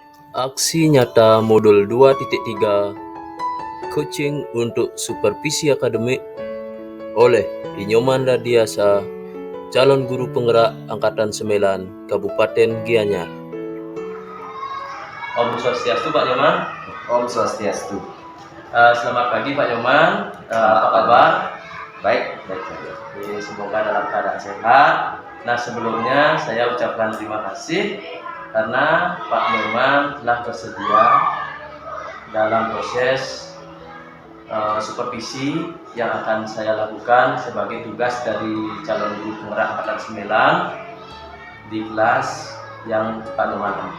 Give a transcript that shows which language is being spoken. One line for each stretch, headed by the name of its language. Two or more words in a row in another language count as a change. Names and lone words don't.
Indonesian: Aksi nyata modul 2.3 Coaching untuk Supervisi Akademik oleh Inyoman Radiasa, calon guru penggerak Angkatan 9 Kabupaten Gianyar. Om Swastiastu Pak Nyoman. Om Swastiastu. Selamat pagi Pak Nyoman. Apa kabar? Baik saja. Semoga dalam keadaan sehat. Nah, sebelumnya saya ucapkan terima kasih karena Pak Nyoman telah bersedia dalam proses supervisi yang akan saya lakukan sebagai tugas dari calon guru penggerak Angkatan 9 di kelas yang Pak Nyoman nanti.